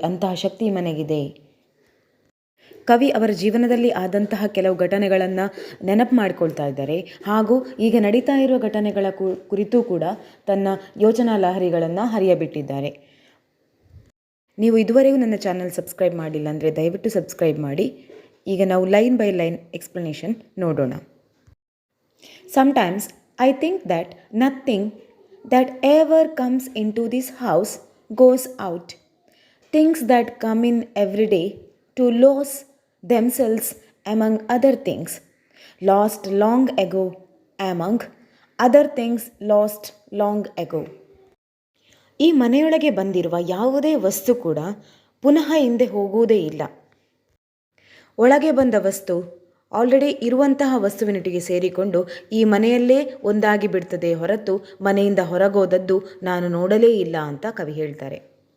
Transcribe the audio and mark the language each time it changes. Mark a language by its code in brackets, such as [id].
[kn] ಅಂತಹ ಶಕ್ತಿ ಮನೆಗಿದೆ. ಕವಿ ಅವರ ಜೀವನದಲ್ಲಿ ಆದಂತಹ ಕೆಲವು ಘಟನೆಗಳನ್ನು ನೆನಪು ಮಾಡಿಕೊಳ್ತಾ ಇದ್ದಾರೆ. ಹಾಗೂ ಈಗ ನಡೀತಾ ಇರುವ ಘಟನೆಗಳ ಕುರಿತು ಕೂಡ ತನ್ನ ಯೋಚನಾ ಲಹರಿಗಳನ್ನು ಹರಿಯಬಿಟ್ಟಿದ್ದಾರೆ. ನೀವು ಇದುವರೆಗೂ ನನ್ನ ಚಾನಲ್ ಸಬ್ಸ್ಕ್ರೈಬ್ ಮಾಡಿಲ್ಲ ಅಂದರೆ ದಯವಿಟ್ಟು ಸಬ್ಸ್ಕ್ರೈಬ್ ಮಾಡಿ. ಈಗ ನಾವು ಲೈನ್ ಬೈ ಲೈನ್ ಎಕ್ಸ್ಪ್ಲನೇಷನ್ ನೋಡೋಣ. [en] Sometimes I think that nothing that ever comes into this house goes out. Things that come in every day to lose themselves among other things, lost long ago among other things lost long ago. [kn] ಈ ಮನೆಯೊಳಗೆ ಬಂದಿರುವ ಯಾವುದೇ ವಸ್ತು ಕೂಡ ಪುನಃ ಹಿಂದೆ ಹೋಗುವುದೇ ಇಲ್ಲ. ಒಳಗೆ ಬಂದ ವಸ್ತು ಆಲ್ರೆಡಿ ಇರುವಂತಹ ವಸ್ತುವಿನೊಟ್ಟಿಗೆ ಸೇರಿಕೊಂಡು ಈ ಮನೆಯಲ್ಲೇ ಒಂದಾಗಿ ಬಿಡ್ತದೆ ಹೊರತು ಮನೆಯಿಂದ ಹೊರಗೋದದ್ದು ನಾನು ನೋಡಲೇ ಇಲ್ಲ ಅಂತ ಕವಿ ಹೇಳ್ತಾರೆ.